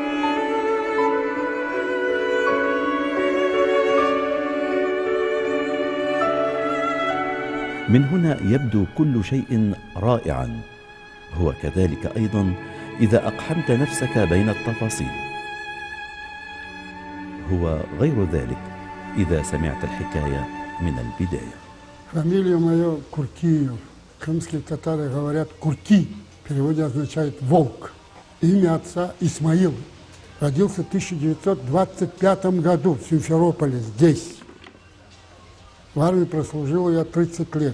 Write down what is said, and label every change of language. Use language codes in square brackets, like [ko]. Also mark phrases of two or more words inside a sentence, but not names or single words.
[ar] من هنا يبدو كل شيء رائعا. هو كذلك أيضا إذا أقحمت نفسك بين التفاصيل. هو غير ذلك إذا سمعت الحكاية من البداية. [ru] Фамилия моя Куртиев. Крымские татары говорят Курти. В переводе означает волк. Имя отца Исмаил. Родился в 1925 году в Симферополе, здесь. В армии прослужил я 30 лет.